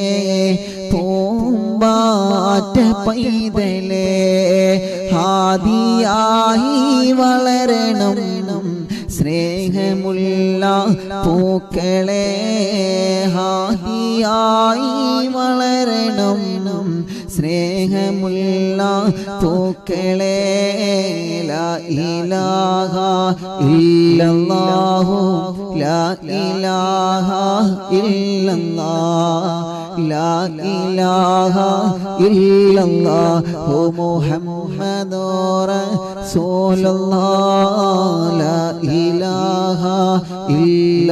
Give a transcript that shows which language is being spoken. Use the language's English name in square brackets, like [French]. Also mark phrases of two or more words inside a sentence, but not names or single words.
[Malayalam] പൂമ്പാറ്റ പൈതലേ ഹാദിയായി വളരണം സ്നേഹമുള്ള പൂക്കളെ ഹാദിയായി വളരണം സ്നേഹമുള്ള പൂക്കളെ [Arabic] لا إله إلا الله لا إله إلا الله لا إله إلا الله محمد رسول الله لا إله إلا